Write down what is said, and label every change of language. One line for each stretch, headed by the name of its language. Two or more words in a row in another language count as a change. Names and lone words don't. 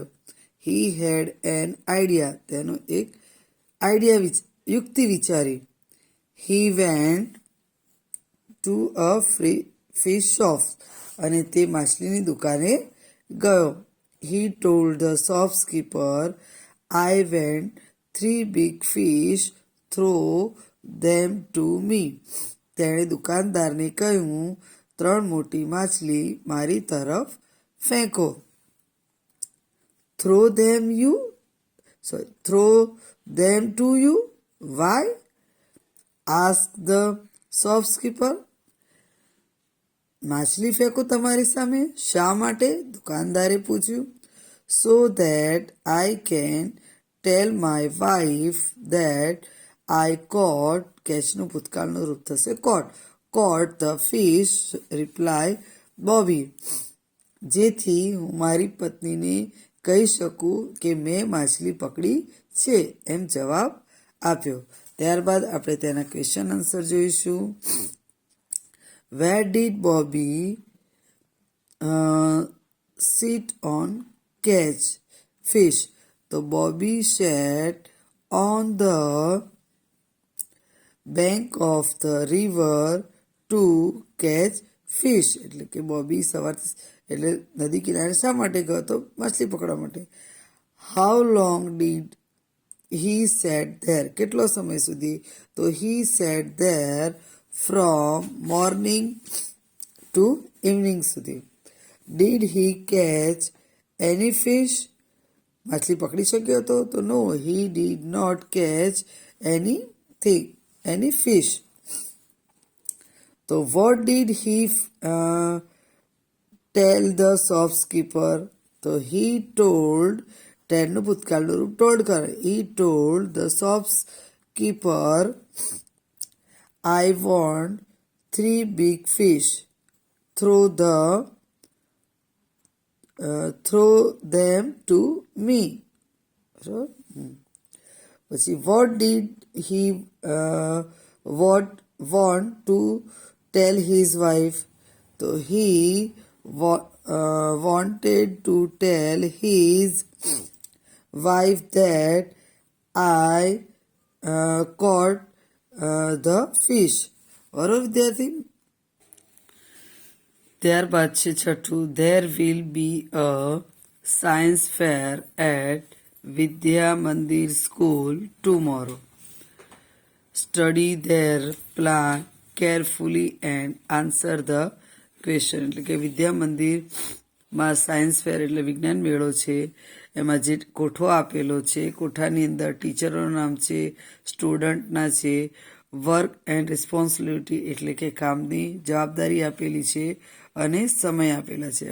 English: He had an idea.
Gujarati: તેનો એક યુક્તિ વિચારી.
English: He went to a fish shop.
Gujarati: અને તે માછલીની દુકાને ગયો.
English: He told the shopkeeper, I want 3 big fish, Throw them to me.
Gujarati: તેણે દુકાનદારને કહ્યું, 3 મોટી માછલી મારી તરફ ફેંકો.
English: Throw them to you? Why? Ask the shopkeeper.
Gujarati: માછલી ફેંકો તમારી સામે, શા માટે? દુકાનદારે પૂછ્યું.
English: so that I can tell my wife that I caught,
Gujarati: catchનું ભૂતકાળનું રૂપ થશે
English: caught the fish, reply Bobby.
Gujarati: જેથી હું મારી પત્નીને કહી શકું કે મેં માછલી પકડી છે એમ જવાબ આપ્યો. ત્યારબાદ આપણે તેના ક્વેશ્ચન આન્સર જોઈશું.
English: Where did Bobby sit on catch fish? તો Bobby sat on the bank of the river to catch fish.
Gujarati: એટલે કે બોબી સવારથી એટલે નદી કિનારે શા માટે ગયો તો માછલી પકડવા માટે.
English: How long did he sat there?
Gujarati: કેટલો સમય સુધી?
English: તો he sat there from morning to evening સુધી. Did he catch any fish?
Gujarati: માછલી પકડી શક્યો હતો?
English: તો no, he did not catch any fish. So what did he tell the shopkeeper? So he told,
Gujarati: ટેનનું ભૂતકાળનું રૂપ told કરે.
English: He told the shopkeeper, I want 3 big fish. Throw them to me. પછી what did he want to tell his wife? So he wanted to tell his wife that I caught the fish.
Gujarati: બરોબર વિદ્યાર્થી. ત્યારબાદ છે છઠ્ઠું.
English: There will be a science fair at Vidya Mandir School tomorrow. Study their plan carefully and answer the question.
Gujarati: એટલે કે વિદ્યા મંદિરમાં સાયન્સ ફેર એટલે વિજ્ઞાન મેળો છે. એમાં જે કોઠો આપેલો છે, કોઠાની અંદર ટીચરોનું નામ છે, સ્ટુડન્ટના છે,
English: work and responsibility
Gujarati: એટલે કે કામની જવાબદારી આપેલી છે અને સમય આપેલા છે.